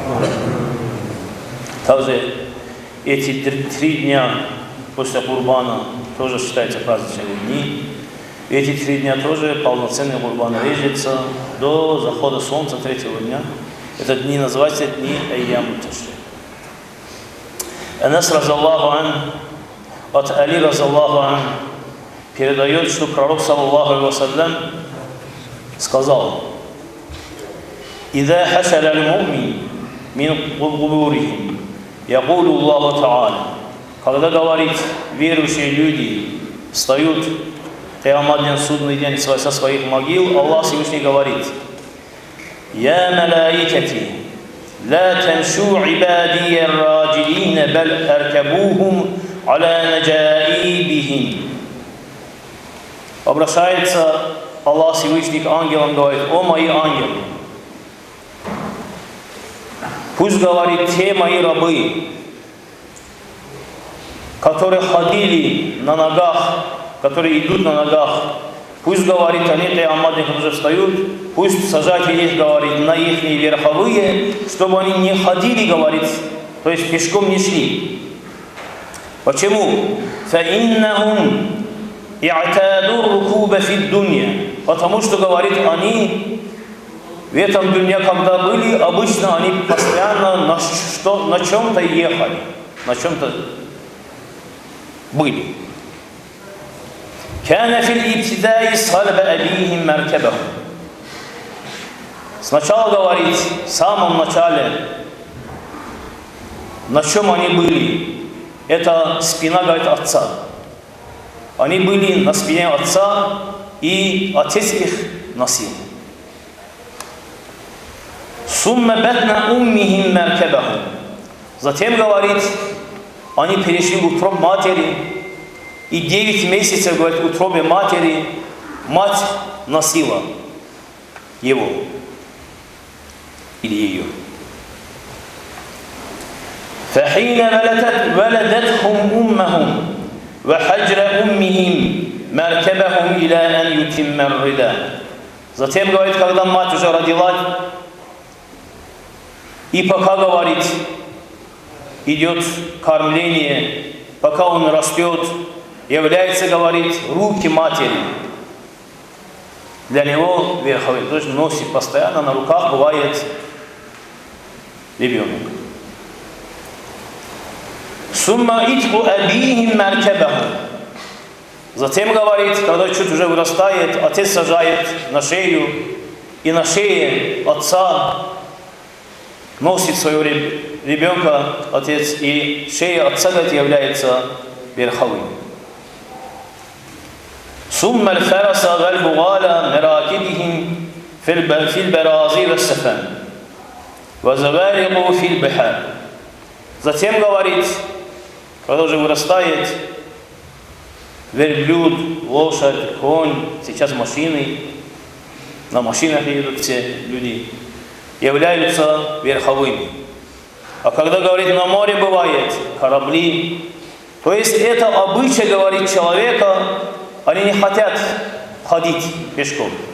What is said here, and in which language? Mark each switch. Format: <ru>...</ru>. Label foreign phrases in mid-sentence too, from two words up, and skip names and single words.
<ru>Также эти 3 дня после Курбана тоже считаются праздничными дни. Эти 3 дня тоже полноценный Курбан режется до захода солнца 3-го дня. Это дни называются дни Айям Ташрик.</ru> <ar>أنس رضي الله عنه، عن علي رضي الله عنه,</ar> <ru>передает, что пророк</ru> <ar>صلى الله عليه وسلم</ar> <ru>сказал:</ru> <ar>«إذا حشر المؤمن من قبورهم يقول الله تعالى».</ar> <ru>Когда, говорит, верующие люди встают в Киямат день, судный день со своих могил, Аллах Всевышний говорит:</ru> <ar>«يا ملائكتي, لا تمشوا عبادي الراجلين بل اركبوهم على نجائبهم».</ar> <ru>Обращается Аллах Всевышний к ангелам, говорит: «О мои ангелы, пусть, говорит, те мои рабы, которые ходили на ногах, которые идут на ногах, пусть, говорит, они Киямат уже встают, пусть сажайте их, говорит, на их верховые, чтобы они не ходили, говорит, то есть пешком не шли». Почему?</ru> <ar>فَإِنَّهُمْ اِعْتَادُوا الرُّكُوبَ فِي الدُّنْيَا.</ar> <ru>Потому что, говорит, они в этом дне, когда были, обычно они постоянно на чем-то ехали, на чем-то были.</ru> <ar>كان في الابتداء صلب أبيهم مركبهم.</ar> <ru>Сначала, говорит, в самом начале, на чем они были? Это спина, говорит, отца. Они были на спине отца, и отец их носил.</ru> <ar>ثم بطن أمهم مركبهم.</ar> <ru>Затем, говорит, они перешли в утробу матери, и 9 месяцев, говорит, в утробе матери мать носила его или ее.</ru> <ar>فحين ولدتهم أمهم وحجر أمهم مركبهم إلى أن يتم الرداء.</ar> <ru>Затем, говорит, когда мать уже родила, и пока, говорит, идет кормление, пока он растет, является, говорит, руки матери для него верховые. То есть носит постоянно, на руках бывает ребенок.</ru> <ar>ثم عاتق أبيهم مركبهم.</ar> <ru>Затем, говорит, когда чуть уже вырастает, отец сажает на шею, и на шее отца носит своего ребенка отец, и шея отца, говорит, является верховым.</ru> <ar>ثم الفرس والبغال مراكبهم في البرازي والسفن وزوارق في البحار.</ar> <ru>Затем, говорит, когда уже вырастает, верблюд, лошадь, конь, сейчас машины, на машинах едут все люди, являются верховыми. А когда, говорит, на море бывает корабли, то есть это обычай, говорит, человека, они не хотят ходить пешком.</ru>